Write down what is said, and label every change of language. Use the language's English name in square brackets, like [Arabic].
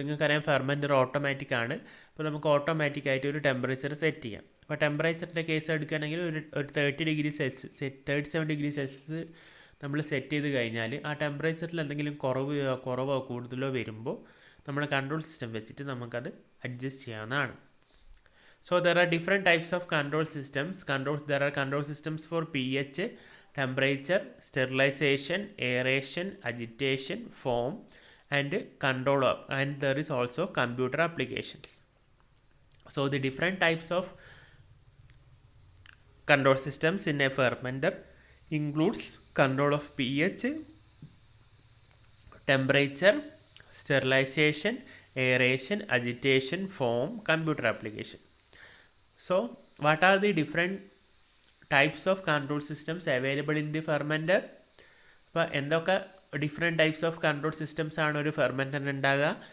[Malayalam] അപ്പോൾ നിങ്ങൾക്കറിയാം, ഫെർമെൻറ്റർ ഓട്ടോമാറ്റിക് ആണ്. അപ്പോൾ നമുക്ക് ഓട്ടോമാറ്റിക്കായിട്ട് ഒരു ടെമ്പറേച്ചർ സെറ്റ് ചെയ്യാം. അപ്പോൾ ടെമ്പറേച്ചറിൻ്റെ കേസ് എടുക്കുകയാണെങ്കിൽ ഒരു 37 ഡിഗ്രി സെൽഷ്യസ് നമ്മൾ സെറ്റ് ചെയ്ത് കഴിഞ്ഞാൽ ആ ടെമ്പറേച്ചറിൽ എന്തെങ്കിലും കുറവോ കൂടുതലോ വരുമ്പോൾ നമ്മുടെ കൺട്രോൾ സിസ്റ്റം വെച്ചിട്ട് നമുക്കത് അഡ്ജസ്റ്റ് ചെയ്യാവുന്നതാണ്. [English] So there are different types of control systems. There are control systems for pH, temperature, sterilization, aeration, agitation, foam, and control of, and there is also computer applications. So the different types of control systems in a fermenter includes control of pH, temperature, sterilization, aeration, agitation, foam, computer application. So what are the different types of control systems available in the fermenter? [Malayalam] അപ്പോൾ എന്തൊക്കെ different types of control systems ആണ് ഒരു ഫെർമെൻറ്ററിന് ഉണ്ടാകുക?